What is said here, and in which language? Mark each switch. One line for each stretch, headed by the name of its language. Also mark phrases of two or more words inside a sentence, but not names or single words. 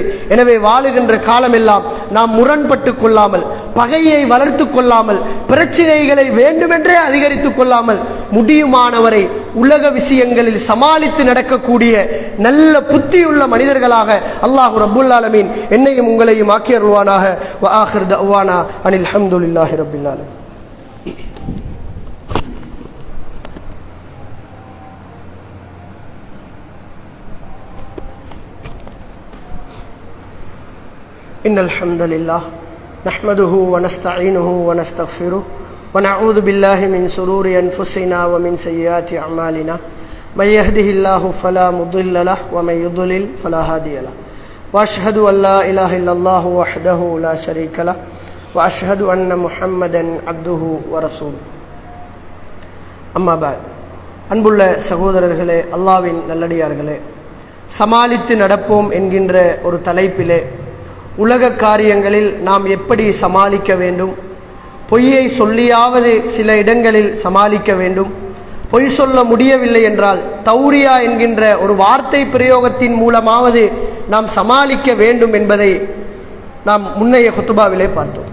Tamil: எனவே வாழுகின்ற காலமெல்லாம் நாம் முரண்பட்டு கொள்ளாமல், பகையை வளர்த்து கொள்ளாமல், பிரச்சினைகளை வேண்டுமென்றே அதிகரித்து கொள்ளாமல், முடியுமானவரை உலக விஷயங்களில் சமாளித்து நடக்கக்கூடிய நல்ல புத்தியுள்ள மனிதர்களாக
Arabic: الله رب العالمين
Tamil: என்னையும் உங்களையும் ஆக்கி அருள்வானாக.
Arabic: وآخر دعوانا أن الحمد لله رب العالمين. إن الحمد لله نحمده ونستعينه ونستغفره ونعوذ بالله من شرور أنفسنا ومن سيئات أعمالنا من يهده الله فلا مضل له ومن يضلل فلا هادي له وأشهد أن لا إله إلا الله وحده لا شريك له وأشهد أن محمدا عبده ورسوله أما بعد.
Tamil: அன்புள்ள சகோதரர்களே, அல்லாஹ்வின் நல்லடியார்களே, சமாளித்து நடப்போம் என்கின்ற ஒரு தலைப்பிலே உலக காரியங்களில் நாம் எப்படி சமாளிக்க வேண்டும், பொய்யை சொல்லியாவது சில இடங்களில் சமாளிக்க வேண்டும், பொய் சொல்ல முடியவில்லை என்றால் தௌரியா என்கின்ற ஒரு வார்த்தை பிரயோகத்தின் மூலமாவது நாம் சமாளிக்க வேண்டும் என்பதை நாம் முன்னைய குத்துபாவிலே பார்த்தோம்.